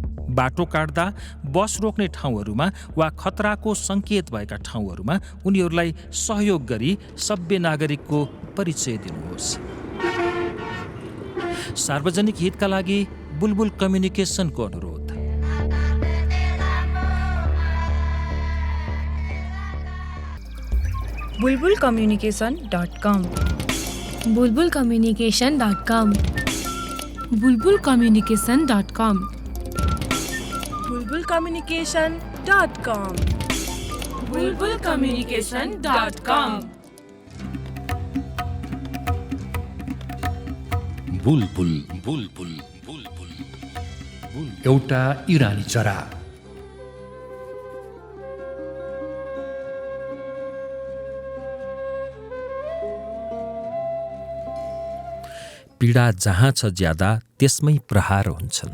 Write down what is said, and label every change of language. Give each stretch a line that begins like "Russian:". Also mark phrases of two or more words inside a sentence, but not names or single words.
Nepali: बाटो काट्दा, बस रोक्ने ठाउँहरूमा वा खतराको सङ्केत भएका ठाउँहरूमा उनीहरूलाई सहयोग गरी सभ्य नागरिकको परिचय दिनुहोस्। सार्वजनिक हितका लागि बुलबुल कम्युनिकेसनको अनुरोध। bulbulcommunication.com bulbulcommunication.com bulbulcommunication.com bulbulcommunication.com bulbulcommunication.com बुलबुल बुलबुल बुलबुल एउटा इरानी चरा। पीडा जहाँ छ ज्यादा त्यसमै प्रहार हुन्छन्।